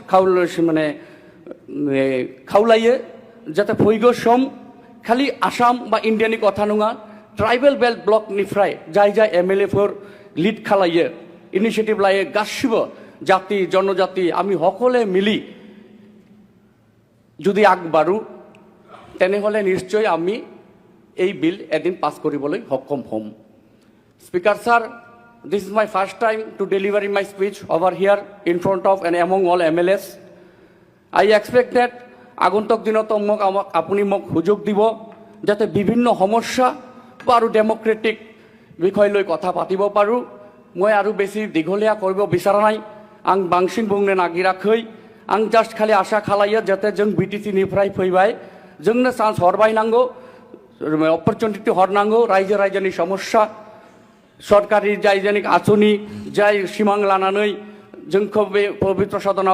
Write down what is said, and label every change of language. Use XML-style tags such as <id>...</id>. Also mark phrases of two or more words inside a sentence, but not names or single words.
<brx>खावलायो जाते फैगौ सम खालि आसाम बा इन्डियानि कथा नङा</brx> <en>tribal belt</en> <brx>ब्लकनिफ्राय जाय जाय एमएलएफोर लिड खालायो इनिशिएटिभ लायो गासिबो</brx> <as>জাতি জনজাতি আমি সকলে মিলি যদি আগবাঢ়ো তেনেহলে নিশ্চয় আমি এই বিল এদিন পাছ কৰিবলৈ সক্ষম হ'ম</as> <en>Speaker sir this is my first time to delivery my speech over here in front of and among all MLAs I expect that</en> <as>আগন্তুক দিনত আপুনি মোক সুযোগ দিব যাতে বিভিন্ন সমস্যা বা আৰু ডেমোক্ৰেটিক বিষয় লৈ কথা পাতিব পাৰোঁ মই আৰু বেছি দীঘলীয়া কৰিব বিচৰা নাই</as> <brx>आं बांसिन बुंनो नागिराखै आं जास्ट खालि आसा खालायो जाते जों बिटिसिनिफ्राय फैबाय जोंनो चान्स हरबाय नांगौ अपरचुनिटि हरनांगौ रायजो राजानि समस्या सरकारि जायजानि आसनि जाय सिमां लानानै जोंखौ बे पबित्र सदनाव</brx>